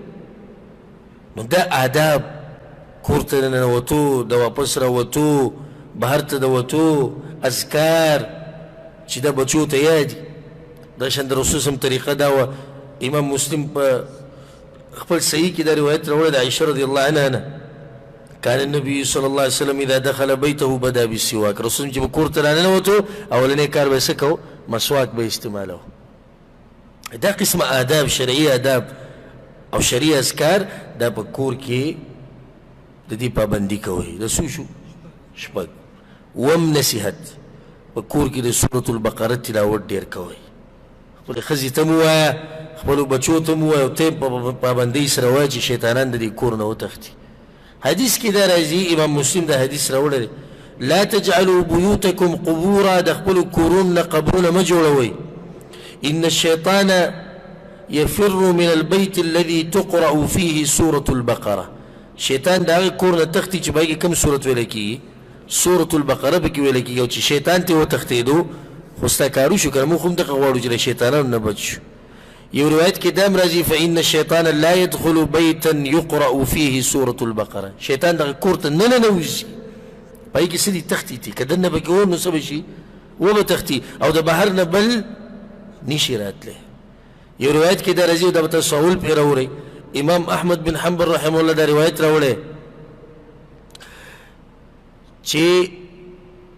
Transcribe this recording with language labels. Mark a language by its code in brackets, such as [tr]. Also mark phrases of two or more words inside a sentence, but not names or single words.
[ps] نو دا آداب، کور ته د ننوتو، د واپس راوتو، بهر ته د وتو، اذکار چې دا بچو ته یادي، دا شان د رسول صلی طریقه دا وه. امام مسلم په خپل صحیح کې دا روایت راوړی د عایشه [ar] رضی الله عنها [ps] نه، [ar] کان النبي صلی الله علیه وسلم اذا دخل بیته بدا بالسواک، [ps] رسول چې به کور ته راننوتو اولنی کار به یې څه کو؟ مسواک به استعمالو. دا قسمه آداب، شرعي آداب او شرعي اذکار، دا په کور کې د دې پابندي کوئ. د څو شو؟ شپږ. اووم نصیحت، په کور کې د سورة البقره تلاوت ډېر کوئ، خپلې ښځې ته مو وایه، خپلو بچو ته مو وایه، او ته په پابندۍ سره وایه چې شیطانان د دې کور نه وتښتي. حدیث کې دا راځي، امام مسلم دا حدیث راوړی دی، [ar] لا تجعلوا بيوتكم قبورا، [ps] د خپلو کورونو نه قبرونه مه جوړوئ، [ar] ان الشيطان يفر من البيت الذي تقرأ فيه سورة البقرة، [ps] شیطان دا هغه کور نه تښتي چې په هغې کې کوم صورت ویلی کېږي؟ سورة البقره پکې ویلی کېږي. او چې شیطان ته وتښتېدو خو ستا کارو شو که نه، موږ هم دغه غواړو چې له شیطانانو نه بچ شو. یو روایت کې دا هم راځي [ar] فإن الشیطان لا يدخل بیتا يقرأ فيه سورة البقره، [ps] شیطان دغه کور ته نه ننوځي، په هغې کې څه دي؟ تښتي دي، که دننه پکې ور نو څه به شي؟ وبه تښتي، او د بهر نه بل نشي راتلی. یو روایت کې دا راځي، دا به تاسو اول پرې راوړئ، امام احمد بن حنبل [ar] رحمه الله [ps] دا روایت راوړی چې